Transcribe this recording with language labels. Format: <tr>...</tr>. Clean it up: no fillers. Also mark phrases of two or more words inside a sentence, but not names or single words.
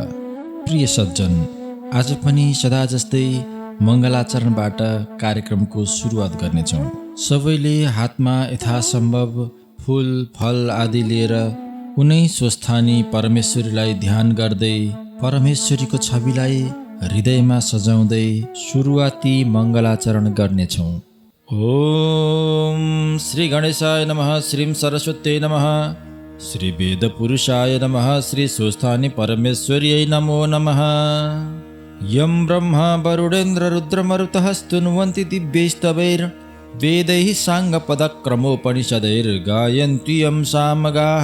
<ne>प्रिय सज्जन, आज पनि सदा जस्तै मङ्गलाचरणबाट कार्यक्रमको सुरुवात गर्नेछौँ। सबैले हातमा यथासम्भव फुल फल आदि लिएर कुनै स्वस्थानी परमेश्वरीलाई ध्यान गर्दै परमेश्वरीको छविलाई हृदयमा सजाउँदै सुरुवाती मङ्गलाचरण गर्नेछौँ।</ne> <sa>ओम श्री गणेशाय नमः, श्रीं सरस्वत्यै नमः, श्री वेदपुरुषाय नमः, श्री स्वस्थानी परमेश्वर्यै नमो नमः। यं ब्रह्मा वरुणेन्द्र रुद्रमरुतः स्तुन्वन्ति दिव्यैस्तवैर्वेदैः साङ्गपदक्रमोपनिषदैर्गायन्ति यं सामगाः।</sa>